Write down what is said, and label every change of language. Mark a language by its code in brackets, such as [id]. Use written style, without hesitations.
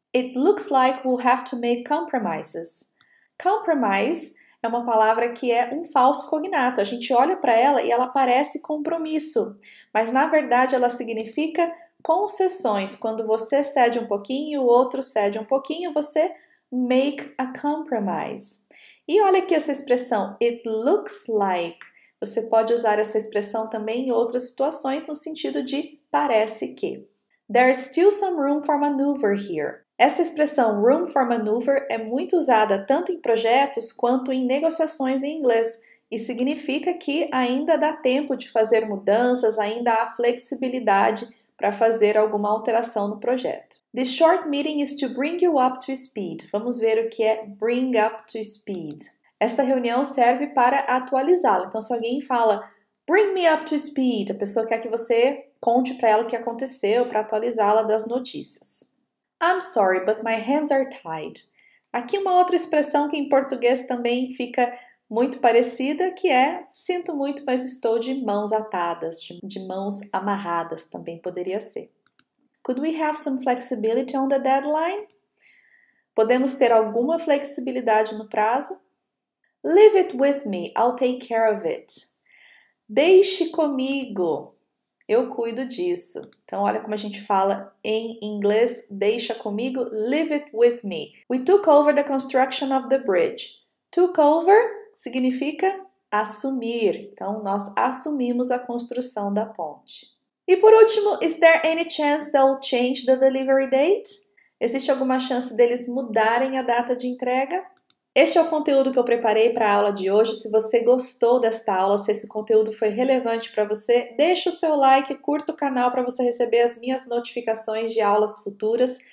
[en] It looks like we'll have to make compromises. [pt] Compromise é uma palavra que é um falso cognato. A gente olha para ela e ela parece compromisso, mas na verdade ela significa concessões. Quando você cede um pouquinho e o outro cede um pouquinho, você make a compromise. E olha aqui essa expressão, it looks like. Você pode usar essa expressão também em outras situações no sentido de parece que. [en] There's still some room for maneuver here. [pt] Essa expressão room for maneuver é muito usada tanto em projetos quanto em negociações em inglês e significa que ainda dá tempo de fazer mudanças, ainda há flexibilidade para fazer alguma alteração no projeto. [en] This short meeting is to bring you up to speed. [pt] Vamos ver o que é bring up to speed. Esta reunião serve para atualizá-la. Então, se alguém fala bring me up to speed, a pessoa quer que você conte para ela o que aconteceu, para atualizá-la das notícias. [en] I'm sorry, but my hands are tied. [pt] Aqui uma outra expressão que em português também fica muito parecida, que é sinto muito, mas estou de mãos atadas, de mãos amarradas também poderia ser. [en] Could we have some flexibility on the deadline? [pt] Podemos ter alguma flexibilidade no prazo? [en] Leave it with me, I'll take care of it. [pt] Deixe comigo. Eu cuido disso. Então, olha como a gente fala em inglês, deixa comigo, [en] leave it with me. We took over the construction of the bridge. [pt] Took over significa assumir. Então, nós assumimos a construção da ponte. E por último, [en] is there any chance they'll change the delivery date? [pt] Existe alguma chance deles mudarem a data de entrega? Este é o conteúdo que eu preparei para a aula de hoje. Se você gostou desta aula, se esse conteúdo foi relevante para você, deixa o seu like, curta o canal para você receber as minhas notificações de aulas futuras.